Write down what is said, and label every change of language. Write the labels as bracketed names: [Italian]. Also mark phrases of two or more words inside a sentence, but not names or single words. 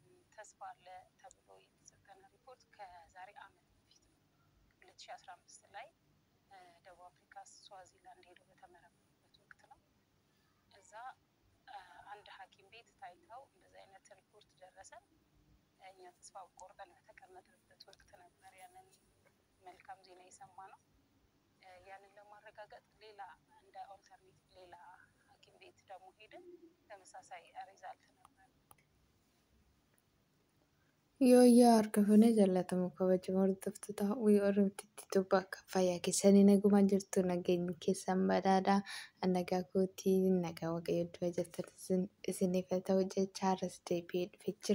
[Amharic] ተስፋ አለ ተብሎ የተሰጠን ሪፖርት ከዛሬ ዓመት በፊት ነው። 2015 ላይ ደቡብ አፍሪካ ስዋዚላንድ ሄዶ በተመረመሩበት ወቅት ነው። እዛ አንድ ሐኪም ቤት ታይተው እንደዚህ አይነት ሪፖርት ደረሰን። እኛ ተስፋ ቆርጠን በተቀመጥንበት ወቅት ነበር ያንን መልካም ዜና የሰማ ነው። ያንን ለማረጋገጥ ሌላ እንደ ኦልተርኔቲቭ ሌላ ሐኪም ቤት ደግሞ ሄድን። ተመሳሳይ ሪዛልት ነበር። [Oromo] Yoo harkifnee jaallatamu kabajamoo hordoftoota Oromtitti Itoophiyaa akka fayyaa keessanii nagumaa jirtu nageenyi keessan badhaadhaa nagaa kootii nagaa waaqayyo iddoo jirtan isiniif haa ta'u jecha har'as deebi'ee dhufee jira.